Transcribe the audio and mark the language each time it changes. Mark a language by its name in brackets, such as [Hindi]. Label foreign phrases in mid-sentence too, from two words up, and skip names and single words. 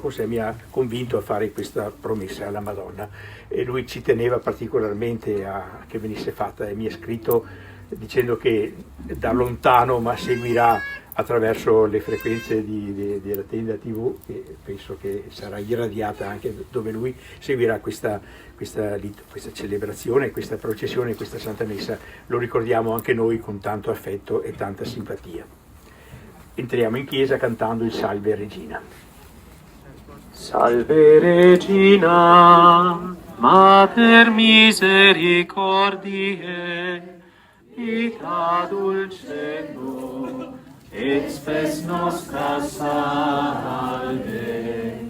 [Italian] con sé, mi ha convinto a fare questa promessa alla Madonna, e lui ci teneva particolarmente a che venisse fatta, e mi ha scritto dicendo che da lontano ma seguirà attraverso le frequenze della tenda TV, che penso che sarà irradiata anche dove lui seguirà questa celebrazione, questa processione, questa Santa Messa. Lo ricordiamo anche noi con tanto affetto e tanta simpatia. Entriamo in chiesa cantando il Salve Regina. [Latin] Salve Regina, Mater misericordiae, vita dulcedo, et spes nostra salve.